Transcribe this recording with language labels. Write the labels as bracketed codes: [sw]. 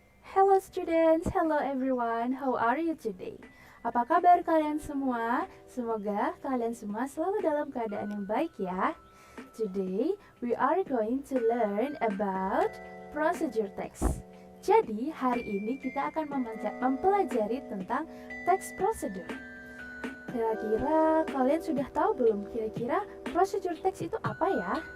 [en] Hello students, hello everyone, how are you today? [id] Apa kabar kalian semua? Semoga kalian semua selalu dalam keadaan yang baik ya. [en] Today, we are going to learn about procedure text. [id] Jadi, hari ini kita akan mempelajari tentang text procedure. Kira-kira kalian sudah tahu belum kira-kira procedure text itu apa ya?